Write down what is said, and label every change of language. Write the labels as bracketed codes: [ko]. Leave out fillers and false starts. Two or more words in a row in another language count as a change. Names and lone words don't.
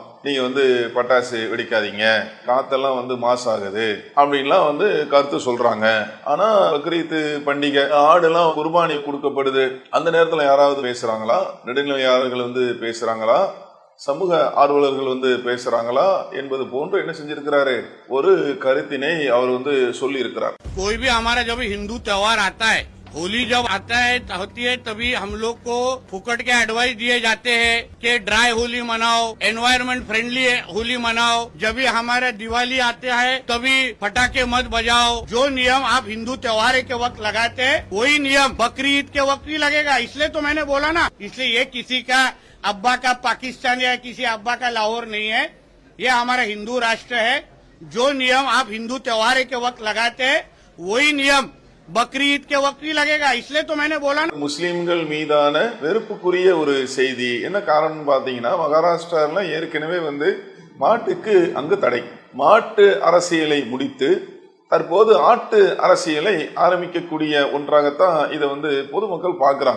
[ta] நீங்க வந்து பட்டாசு வெடிக்காதீங்க, காத்தெல்லாம் வந்து மாசாகுது அப்படின்லாம் வந்து கருத்து சொல்றாங்க. ஆனா பக்ரீத் பண்டிகை ஆடுலாம் குர்பானி கொடுக்கப்படுது, அந்த நேரத்துல யாராவது பேசுறாங்களா? நடுநிலையாளர்கள் வந்து பேசுறாங்களா? சமூக ஆர்வலர்கள் வந்து பேசுறாங்களா என்பது போன்று என்ன செஞ்சிருக்கிறாரு, ஒரு கருத்தினை அவர் வந்து சொல்லி இருக்கிறார். [hi] कोई भी हमारा जब हिंदू त्योहार आता है, होली जब आता है होती है, तभी हम लोग को फुकट के एडवाइस दिए जाते हैं कि ड्राई होली मनाओ, [en] environment friendly [hi] होली मनाओ। जब भी हमारा दिवाली आते हैं तभी पटाखे मत बजाओ। जो नियम आप हिंदू त्योहार के वक्त लगाते हैं वही नियम बकरीद के वक्त ही लगेगा, इसलिए तो मैंने बोला ना। इसलिए ये किसी का अब्बा का पाकिस्तान या किसी अब्बा का लाहौर नहीं है, ये हमारा हिंदू राष्ट्र है। जो नियम आप हिंदू त्योहार के वक्त लगाते हैं वही नियम பக்ரீத் के वक्त ही लगेगा, इसलिए तो मैंने बोला ना। [ta] முஸ்லிம்கள் மீதான வெறுப்புக்குரிய ஒரு செய்தி. என்ன காரணம் பாத்தீங்கன்னா, மகாராஷ்டிரால ஏற்கனவே வந்து மாட்டுக்கு அங்கு தடை. மாட்டு அரசியலை முடித்து தற்போது ஆட்டு அரசியலை ஆரம்பிக்கக்கூடிய ஒன்றாகத்தான் இதை வந்து பொதுமக்கள் பார்க்கிறாங்க.